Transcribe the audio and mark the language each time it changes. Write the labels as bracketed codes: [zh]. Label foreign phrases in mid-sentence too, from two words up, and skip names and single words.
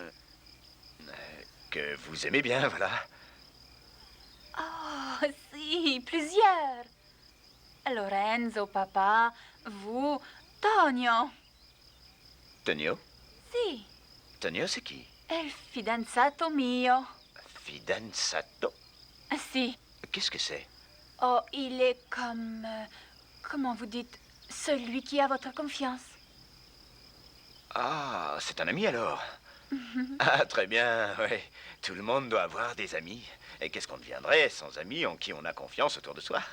[fr] que vous aimez bien, voilà. Oh, si, plusieurs. Lorenzo, papa, vous, Tonio. Tonio? Si, Tonio, c'est qui? [it] è il fidanzato mio. [fr] Fidanzato? Si. Qu'est-ce que c'est? Oh, il est comme... comment vous dites? Celui qui a votre confiance. Ah, c'est un ami alors? Ah, très bien, oui. Tout le monde doit avoir des amis. Et qu'est-ce qu'on deviendrait sans amis en qui on a confiance autour de soi?